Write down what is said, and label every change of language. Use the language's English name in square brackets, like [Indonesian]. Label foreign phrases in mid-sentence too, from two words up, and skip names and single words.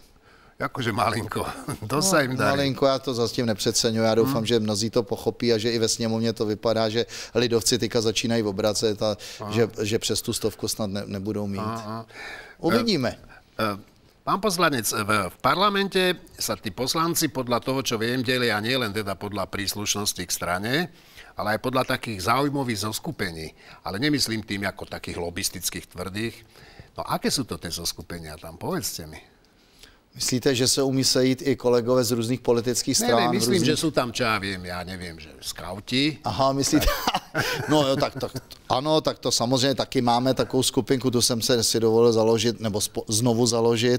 [Czech] Jakože malinko, to se jim darí. Malinko, já to zatím nepřeceňuji, já doufám, že mnozí to pochopí a že i ve sněmovně to vypadá, že lidovci teďka začínají obracet a že přes tu 100 snad nebudou mít. Uvidíme. [Slovak] Pán poslanec, v parlamente sa tí poslanci podľa toho, čo viem, delia nie len teda podľa príslušnosti k strane, ale aj podľa takých záujmových zoskupení. Ale nemyslím tým ako takých lobistických tvrdých. No aké sú to tie zoskupenia tam? Povedzte mi. [Czech] Myslíte, že se umí sejít i kolegové z různých politických stran? Ne, myslím, že jsou tam, čo já nevím, že skauti. Aha, myslíte? No jo, tak ano, tak to samozřejmě taky máme takovou skupinku, tu jsem si dovolil založit, nebo znovu založit.